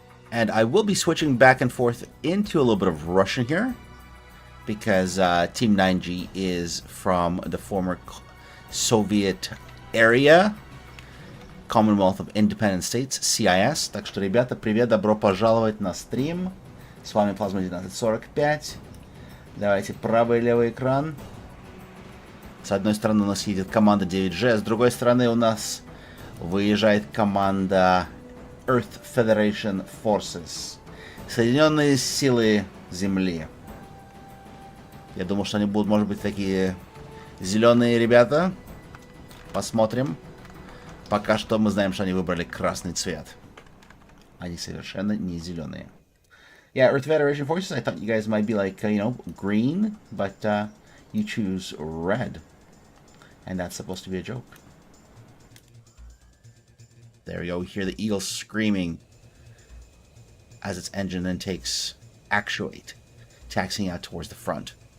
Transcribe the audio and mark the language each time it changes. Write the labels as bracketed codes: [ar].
[en] And I will be switching back and forth into a little bit of Russian here, because Team 9G is from the former Soviet area, Commonwealth of Independent States, CIS. [ru] Так что, ребята, привет, добро пожаловать на стрим. С вами Плазма 1945. Давайте правый и левый экран. С одной стороны у нас едет команда 9G, с другой стороны у нас выезжает команда Earth Federation Forces. Соединенные силы Земли. Я думал, что они будут, может быть, такие зеленые ребята. Посмотрим. Пока что мы знаем, что они выбрали красный цвет. Они совершенно не зеленые. [en] Yeah, Earth Federation Forces, I thought you guys might be like, you know, green, but you choose red. And that's supposed to be a joke. There we go. We hear the Eagle screaming as its engine then takes actuate, taxiing out towards the front.